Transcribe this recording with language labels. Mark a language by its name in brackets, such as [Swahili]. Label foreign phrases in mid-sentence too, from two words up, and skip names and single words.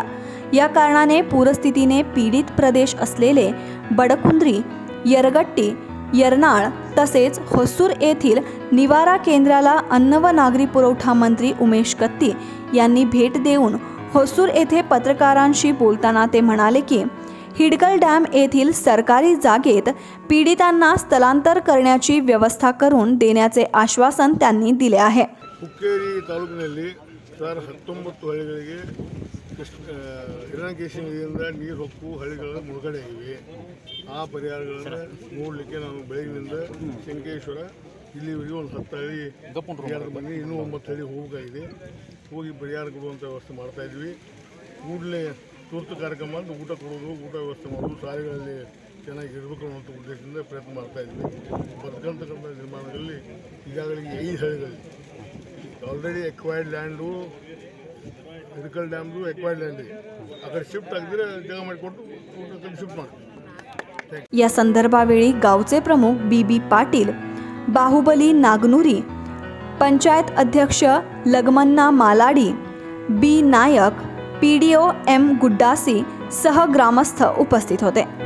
[Marathi] या कारणाने पूरस्थितीने पीडित प्रदेश असलेले बडकुंद्री, यरगट्टी, यरनाळ तसेच होसूर येथील निवारा केंद्राला अन्न व नागरी पुरवठा मंत्री उमेश कत्ती यांनी भेट देऊन होसूर येथे पत्रकारांशी बोलताना ते म्हणाले की हिडकल डॅम येथील सरकारी जागेत पीडितांना स्थलांतर करण्याची व्यवस्था करून देण्याचे आश्वासन त्यांनी दिले आहे. [Kannada] ಹುಕ್ಕೇರಿ ತಾಲೂಕಿನಲ್ಲಿ ಸುಮಾರು 19 ಹಳ್ಳಿಗಳಿಗೆ ಹಿರಣ್ಯಕೇಶಿ ನದಿಯಿಂದ ನೀರು ಹೊಕ್ಕು ಹಳ್ಳಿಗಳ ಮುಳುಗಡೆ ಇವೆ. ಆ ಪರಿಹಾರಗಳನ್ನು ನೋಡಲಿಕ್ಕೆ ನಾವು ಬೆಳಗಿನಿಂದ ಶಂಕೇಶ್ವರ ಇಲ್ಲಿವರೆಗೆ ಒಂದು 10 ಹಳ್ಳಿ ಪರಿಹಾರ ಬಂದು ಇನ್ನೂ 9 ಹಳ್ಳಿ ಹೋಗಬೇಕಾಗಿದೆ. ಹೋಗಿ ಪರಿಹಾರ ಕೊಡುವಂಥ ವ್ಯವಸ್ಥೆ ಮಾಡ್ತಾಯಿದ್ವಿ. ಕೂಡಲೇ ತುರ್ತು ಕಾರ್ಯಕ್ರಮ ಅಂತ ಊಟ ಕೊಡೋದು, ಊಟ ವ್ಯವಸ್ಥೆ ಮಾಡೋದು, ಶಾಲೆಗಳಲ್ಲಿ ಚೆನ್ನಾಗಿ ಇರಬೇಕು ಅನ್ನೋಂಥ ಉದ್ದೇಶದಿಂದ ಪ್ರಯತ್ನ ಮಾಡ್ತಾಯಿದ್ವಿ. ಬರ್ತಕ್ಕಂಥ ನಿರ್ಮಾಣದಲ್ಲಿ ಈಗಾಗಲೇ 5 ಹಳ್ಳಿಗಳಲ್ಲಿ [English] already acquired land, [Kannada] ಹಿರಕಲ್ ಡ್ಯಾಮ್ದು [English] acquired land [Kannada] ಇದೆ. ಆ ಕಡೆ ಶಿಫ್ಟ್ ಆಗಿದ್ರೆ ಜಾಗ ಮಾಡಿಕೊಟ್ಟು ಶಿಫ್ಟ್ ಮಾಡ್ತೀವಿ. [Marathi] या संदर्भावेळी गावचे प्रमुख BB पाटील, बाहुबली नागनुरी, पंचायत अध्यक्ष लगमन्ना मालाडी, B नायक, PDO M गुड्डासी सह ग्रामस्थ उपस्थित होते.